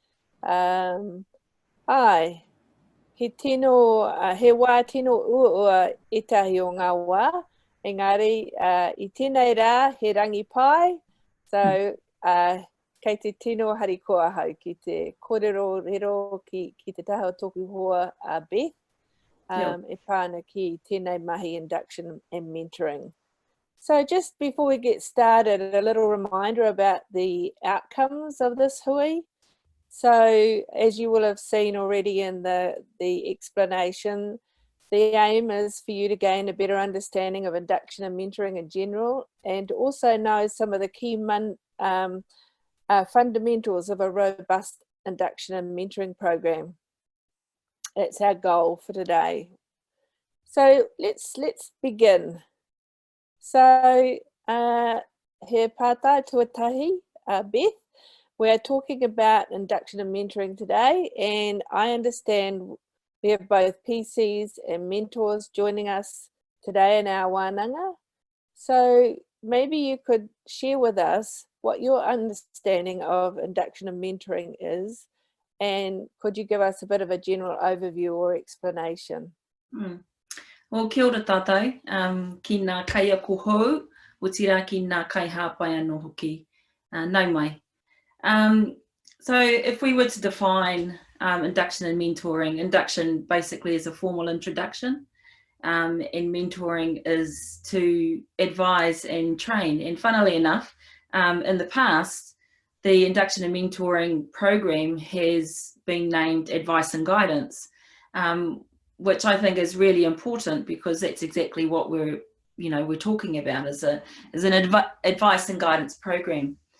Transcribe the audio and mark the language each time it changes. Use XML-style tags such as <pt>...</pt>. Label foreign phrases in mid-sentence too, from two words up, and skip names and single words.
<mi>He tino, he wā tino ua etahi o ngā wā. Engari, I tēnei rā, he rangi pai. So, kei te tino hari koa hau ki te kōrero rero ki te taha o tōku hoa Beth. E pāna ki tēnei mahi</mi> <en>Induction and Mentoring. So just before we get started, a little reminder about the outcomes of this hui. So as you will have seen already in the explanation, the aim is for you to gain a better understanding of induction and mentoring in general, and also know some of the key fundamentals of a robust induction and mentoring program. That's our goal for today. So let's begin.</en> <mi>So he pātai tuatahi,</mi> <en>Beth, we're talking about induction and mentoring today, and I understand we have both PCs and mentors joining us today in our wānanga. So maybe you could share with us what your understanding of induction and mentoring is, and could you give us a bit of a general overview or explanation? Well,</en> <mi>kia ora tātou, ki ngā kai ako hou, o tira ki ngā kai hāpai anō hoki, nau mai.</mi> <en>So if we were to define induction and mentoring, induction basically is a formal introduction, and mentoring is to advise and train. And funnily enough, in the past, the induction and mentoring program has been named advice and guidance, which I think is really important, because that's exactly what we're talking about as an advice and guidance program.</en>